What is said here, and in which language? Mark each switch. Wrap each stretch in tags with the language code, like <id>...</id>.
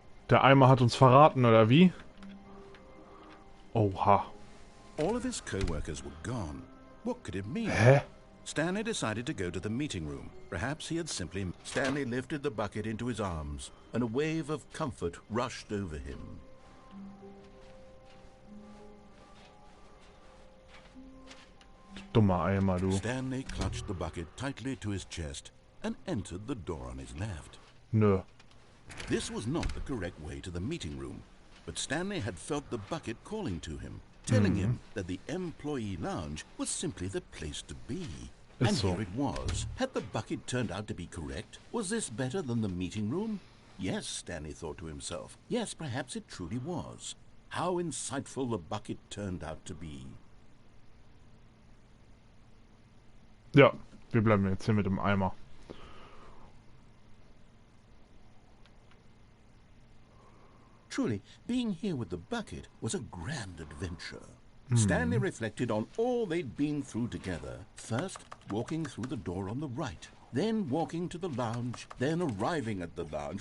<de>Der Eimer hat uns verraten, oder wie? Oha.</de> <en>All of his co-workers were gone. What could it mean?</en> <de>Hä?</de> <en>Stanley decided to go to the meeting room. Perhaps he had simply... Stanley lifted the bucket into his arms, and a wave of comfort rushed over him.</en> <de>Dummer Eimer, du.</de> <en>Stanley clutched the bucket tightly to his chest and entered the door on his left.</en> <de>Nö.</de> <en>This was not the correct way to the meeting room, but Stanley had felt the bucket calling to him, telling him that the employee lounge was simply the place to be. And</en> <de>So.</de> <en>here it was. Had the bucket turned out to be correct? Was this better than the meeting room? Yes, Stanley thought to himself. Yes, perhaps it truly was. How insightful the bucket turned out to be.</en> <de>Ja, wir bleiben jetzt hier mit dem Eimer.</de> <en>Truly, being here with the bucket was a grand adventure. Stanley reflected on all they'd been through together. First, walking through the door on the right. Then walking to the lounge. Then arriving at the lounge.</en>